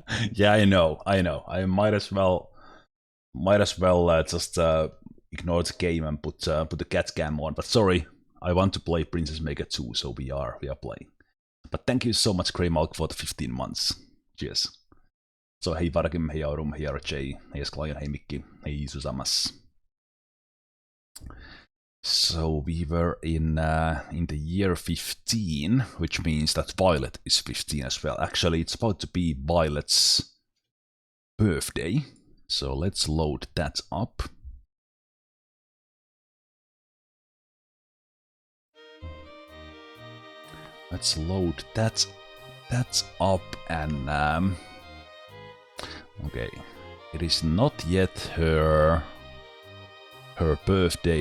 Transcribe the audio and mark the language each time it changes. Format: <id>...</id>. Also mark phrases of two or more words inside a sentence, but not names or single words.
<en>Yeah, I know. I might as well just ignore the game and put the cat cam on. But sorry, I want to play Princess Maker 2, so we are playing. But thank you so much, Greymalk, for the 15 months. Cheers. So hei Varkim, hei Aurum, hei RJ, hei Esklajan, hei Mikki, hei Susamas. So we were in the year 15, which means that Violet is 15 as well. Actually, it's about to be Violet's birthday. So let's load that up. Let's load that up, and okay, it is not yet her birthday.</en>